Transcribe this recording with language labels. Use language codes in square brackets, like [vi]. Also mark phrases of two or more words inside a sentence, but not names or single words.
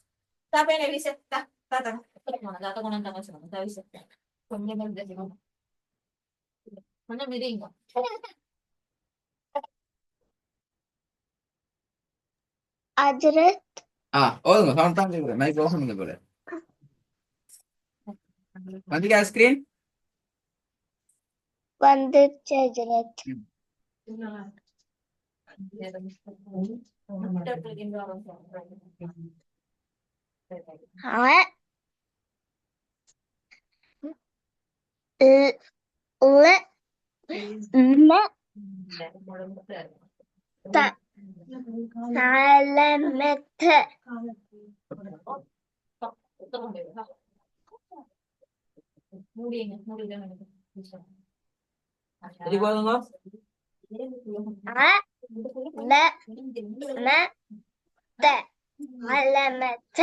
[ta] அஜரத் [id] Oh enggak, sound tahu boleh. [en] Mic off [id] enggak boleh. Nanti kayak screen. [ta] வந்துருச்சு அஜரத். [ar] ع ل م ت علامة [ta] சரி போதுங்க. [ar] علامة علامة